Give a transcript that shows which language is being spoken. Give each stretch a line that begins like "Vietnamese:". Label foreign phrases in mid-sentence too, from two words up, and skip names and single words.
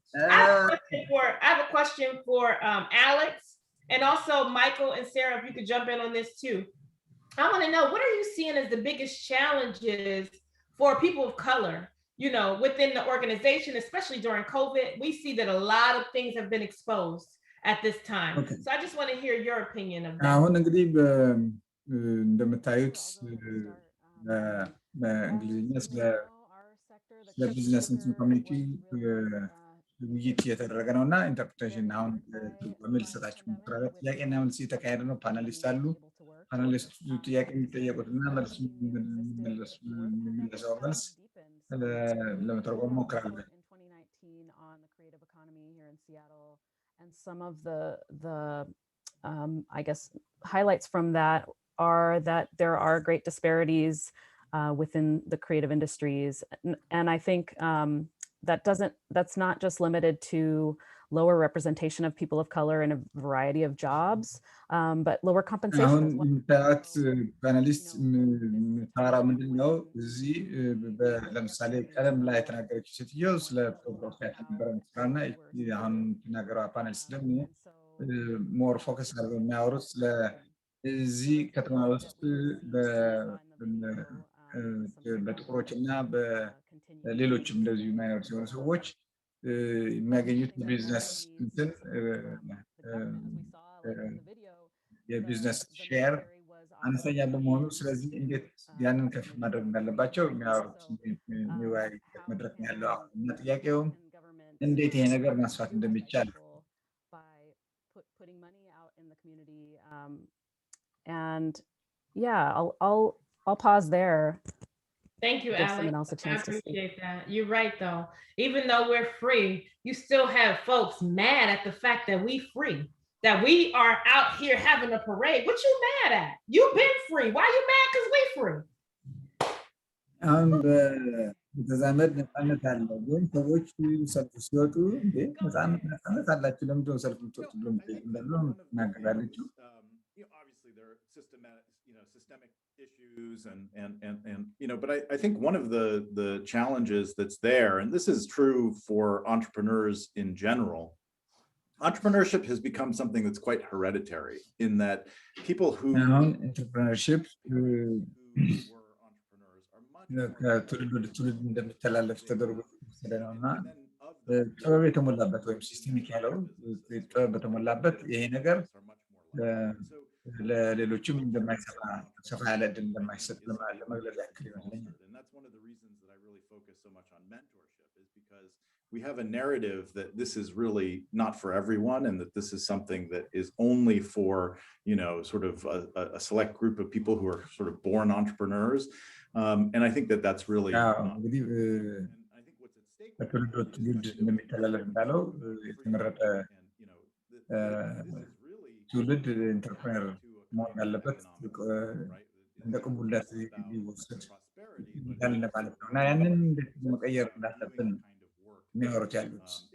English: I have a question for Alex, and also Michael and Sarah, if you could jump in on this too. I want to know, what are you seeing as the biggest challenges for people of color, you know, within the organization, especially during COVID? We see that a lot of things have been exposed at this time. Okay. So I just want to hear your opinion of that.
Amharic: አሁን እንግዲህ እንደምታዩት በእንግሊዝኛ ስለ
English: business community
Amharic: ውይይት እየተደረገ ነው እና ኢንተርፕሬቴሽን አሁን ትርጓሜ ልሰጣችሁ እሞክራለሁ። ጥያቄና መልስ እየተካሄደ ነው። ፓናሊስት አሉ። ፓናሊስቱ ጥያቄ የሚጠየቁትና መልስ የሚመለሰው መልስ ለመተርጎም እሞክራለሁ።
English: And some of the I guess highlights from that are that there are great disparities within the creative industries, and I think that's not just limited to lower representation of people of color in a variety of jobs, but lower compensation as well.
Amharic: የምታዩት ፓናሊስት የምታወራው ምንድን ነው? እዚህ ለምሳሌ ቀደም ላይ የተናገረችው ሴትዮ ስለ ፕሮግራም ነበረ ስራና አሁን የምትናገረው ፓናሊስት ደግሞ
English: more focus
Amharic: አድርገው የሚያወሩት ስለ እዚህ ከተማ ውስጥ በጥቁሮች እና በሌሎችም እንደዚሁ ማይኖሪቲ የሆኑ ሰዎች የሚያገኙት የቢዝነስ እንትን የቢዝነስ ሼር አነስተኛ በመሆኑ ስለዚህ እንዴት ያንን ከፍ ማድረግ እንዳለባቸው የሚያወሩት የሚወያዩበት መድረክ ነው ያለው አሁን እና ጥያቄውም እንዴት ይሄ ነገር ማስፋት እንደሚቻል
English: putting money out in the community, and yeah, I'll pause there. Thank you, Give Alex. someone else a chance I to speak. appreciate that. You're right, though. Even though we're free, you still have folks mad at the fact that we free, that we are out here having a parade. What you mad at? You've been free. Why you mad? Because we free.
Amharic: ተዛመድ ነፃነት አለ ግን ሰዎች ሰልፍ ሲወጡ እንዴ ነፃነት አላችሁ ለምንድን ነው ሰልፍ የምትወጡ ብሎ ትናገራለችው።
English: Obviously there are systemic issues and but I think one of the challenges that's there, and this is true for entrepreneurs in general, entrepreneurship has become something that's quite hereditary in that people who
Amharic: entrepreneurship ከትውልድ ወደ ትውልድ እንደሚተላለፍ ተደርጎ የተወሰደ ነው እና ጥበብ የተሞላበት ወይም ሲስተሚክ ያለው ጥበብ በተሞላበት ይሄ ነገር ለሌሎችም እንደማይሰራ ሰፋ ያለ ዕድል እንደማይሰጥ ለመግለጽ ያክል ይመስለኛል።
English: We have a narrative that this is really not for everyone and that this is something that is only for, sort of a select group of people who are sort of born entrepreneurs. And I think that that's really
Amharic: ትውልድ ኢንተርፕረነር መሆን ያለበት እንደ ቅቡለት ሊወሰድ እንዳለ ማለት ነው እና ያንን እንዴት መቀየር እንዳለብን የሚያወሩት ያሉት።